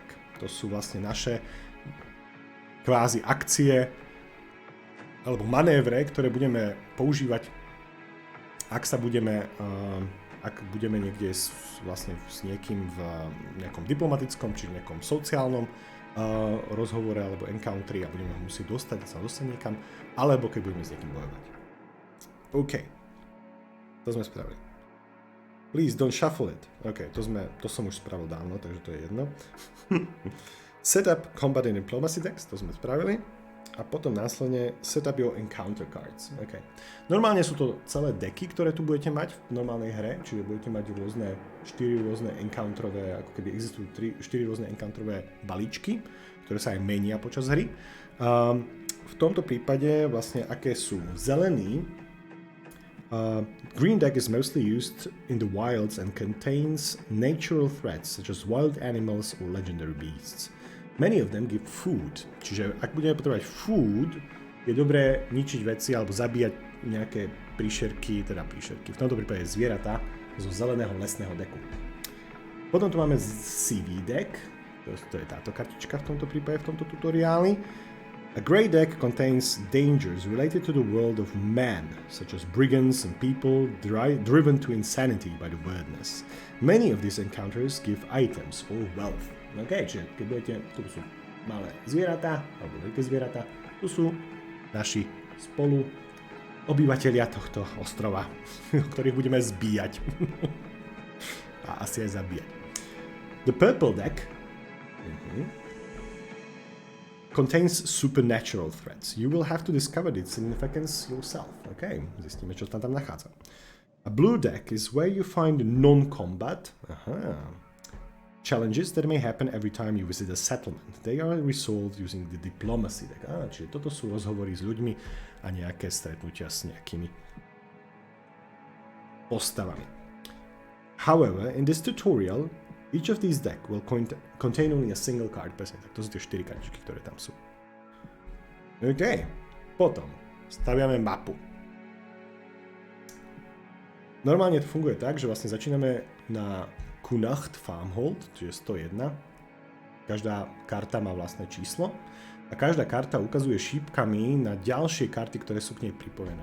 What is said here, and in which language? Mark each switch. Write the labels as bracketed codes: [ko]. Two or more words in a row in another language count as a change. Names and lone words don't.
[sk] To sú vlastne naše kvázi akcie alebo manévre, ktoré budeme používať, ak budeme niekde vlastne s niekým v nejakom diplomatickom či nejakom sociálnom rozhovore alebo encounteri a budeme ho musieť dostať niekam, alebo keď budeme s niekým bojovať. OK. To sme spravili. [en] Please don't shuffle it. [sk] OK, to som už spravil dávno, takže to je jedno. [en] Set up combat and diplomacy decks, [sk] to sme spravili. A potom následne [en] set up your encounter cards. OK. [sk] Normálne sú to celé decky, ktoré tu budete mať v normálnej hre, čiže budete mať 4 rôzne encounterové, ako keby existujú 4 rôzne encounterové balíčky, ktoré sa aj menia počas hry. V tomto prípade vlastne aké sú zelený, [en] green deck is mostly used in the wilds and contains natural threats such as wild animals or legendary beasts. Many of them give food. [sk] Čiže ak budeme potrebovať food, je dobré ničiť veci alebo zabíjať nejaké príšerky. V tomto prípade zvieratá zo zeleného lesného deku. Potom tu máme [en] CV deck, [sk] to je táto kartička v tomto prípade, v tomto tutoriáli. [en] A grey deck contains dangers related to the world of man, such as brigands and people driven to insanity by the Wyrdness. Many of these encounters give items or wealth. [sk] OK, čiže keď budete, tu sú malé zvieratá, alebo veľké zvieratá, tu sú naši spolu obyvatelia tohto ostrova, ktorých budeme zbíjať. A asi aj zabíjať. [en] The purple deck contains supernatural threats. You will have to discover its significance yourself. [sk] OK, zistíme, čo tam nachádza. [en] A blue deck is where you find non-combat challenges that may happen every time you visit a settlement. They are resolved using the diplomacy deck. [sk] Čiže toto sú rozhovory s ľuďmi a nejaké stretnutia s nejakými postavami. [en] However, in this tutorial, each of these decks will contain only a single card. [sk] Presne tak, to sú tie 4 kartičky, ktoré tam sú. OK. Potom staviame mapu. Normálne to funguje tak, že vlastne začíname na Kunacht Farmhold, čiže 101. Každá karta má vlastné číslo a každá karta ukazuje šípkami na ďalšie karty, ktoré sú k nej pripojené.